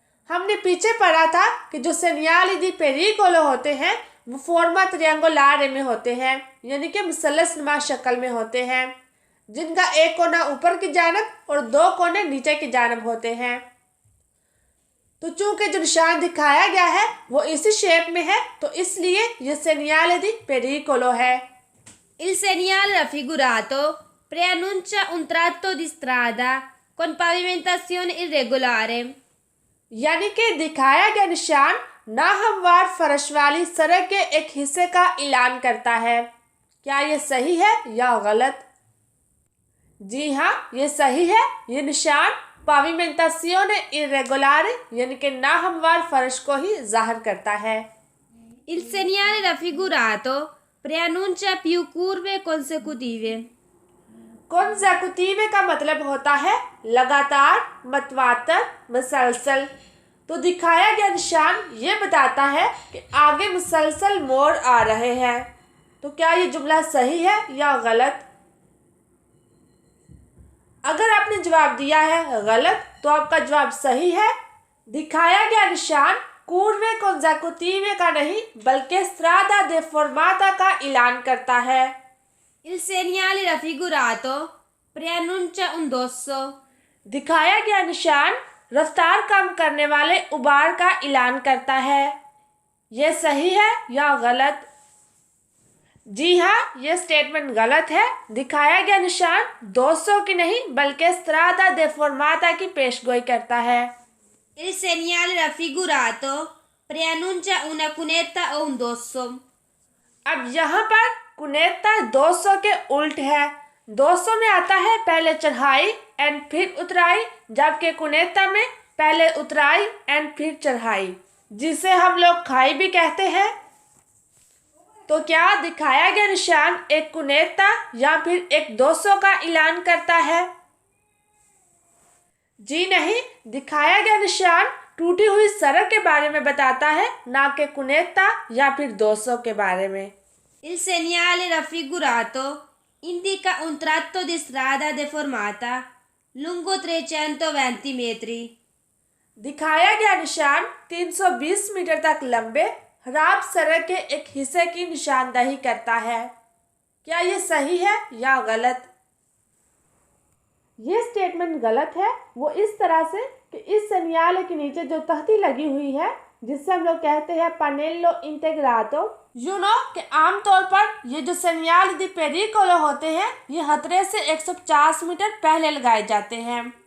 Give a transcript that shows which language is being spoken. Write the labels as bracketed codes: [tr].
[hi] हमने पीछे पढ़ा था कि जो सेनियाले दी पेरिकोलो होते हैं वो फॉर्मा त्रियांगुलारे में होते हैं, यानी कि मुसल्लसनुमा शक्ल में होते हैं, जिनका एक कोना ऊपर की जानब और 2 कोने नीचे की जानब होते हैं। तो चूंकि जो निशान दिखाया गया है वो इसी शेप में है तो इसलिए ये सेनियाले दी पेरिकोलो है। [it] Il segnale raffigurato preannuncia un tratto di strada con pavimentazione irregolare. [hi] यानी कि दिखाया गया निशान नाहमवार फर्श वाली सड़क के एक हिस्से का ऐलान करता है। क्या ये सही है या गलत? जी हाँ, ये सही है। ये निशान पाविमेंटासियोने इरेगुलारे यानी कि नाहमवार फर्श को ही जाहिर करता है। [it] Il segnale raffigurato preannuncia più curve consecutive. [hi] consecutive का मतलब होता है लगातार, मतवातर, मुसलसल। तो दिखाया गया निशान ये बताता है कि आगे मुसलसल मोड़ आ रहे हैं। तो क्या ये जुमला सही है या गलत? अगर आपने जवाब दिया है गलत तो आपका जवाब सही है। दिखाया गया निशान curve consecutive का नहीं बल्कि strada deformata का ऐलान करता है। [it] Il segnale raffigurato preannuncia un dosso. [hi] दिखाया गया निशान रफ्तार कम करने वाले उबार का ऐलान करता है। यह सही है या गलत? जी हाँ, यह स्टेटमेंट गलत है। दिखाया गया निशान 200 की नहीं बल्कि स्ट्रादा देफोर्माता की पेशगोई करता है। [it] Il segnale raffigurato preannuncia una cunetta o un dosso. [hi] अब यहाँ पर कुनेता 200 के उल्ट है। 200 में आता है पहले चढ़ाई एंड फिर उतराई, जबकि कुनेता में पहले उतराई एंड फिर चढ़ाई, जिसे हम लोग खाई भी कहते हैं। तो क्या दिखाया गया निशान एक कुनेता या फिर एक 200 का ऐलान करता है? जी नहीं, दिखाया गया निशान टूटी हुई सड़क के बारे में बताता है, ना कि कुनेता या फिर 200 के बारे में। [it] Il segnale raffigurato indica un tratto di strada deformata lungo 320 metri. [hi] दिखाया गया निशान 320 मीटर तक लंबे खराब सड़क के एक हिस्से की निशानदेही करता है। क्या ये सही है या गलत? ये स्टेटमेंट गलत है। वो इस तरह से कि इस सेनियाले के नीचे जो तख्ती लगी हुई है जिससे हम लोग कहते हैं पनेल्लो इंटेग्रातो, कि आमतौर पर ये जो सेनियाल दी पेरिकोलो होते हैं ये खतरे से 150 मीटर पहले लगाए जाते हैं।